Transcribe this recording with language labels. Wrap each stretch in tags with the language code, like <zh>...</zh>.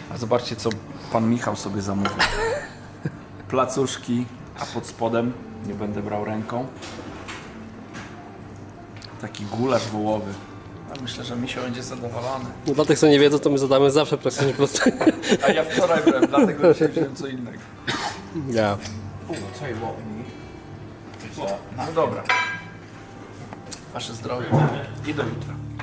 <pl>A zobaczcie, co pan Michał sobie zamówił. Placuszki, a pod spodem, nie będę brał ręką, taki gulasz wołowy. A myślę, że Misio będzie zadowolony. No dla tych, co nie wiedzą, to my zadamy zawsze praktycznie proste. A ja wczoraj byłem, dlatego dzisiaj wziąłem co innego.</pl> <en>Yeah. Oh, I'll tell you what we need.</en> <pl>No dobra. Wasze zdrowie i do jutra.</pl>